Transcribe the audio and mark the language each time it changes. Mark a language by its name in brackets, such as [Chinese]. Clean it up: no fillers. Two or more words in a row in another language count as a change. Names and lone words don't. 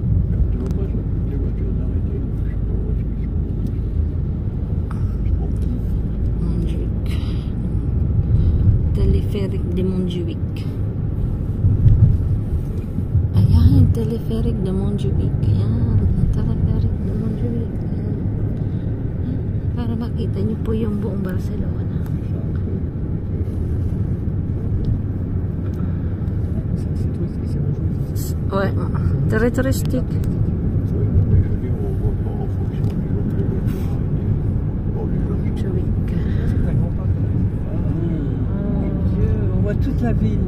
[Filipino] Montjuic. Teleferic de Montjuic. Ayan, Teleferic de Montjuic. Ayan, Teleferic de Montjuic. Ayan. Para makita niyo po yung buong Barcelona. [French] Ouais, très touristique. On voit toute la ville.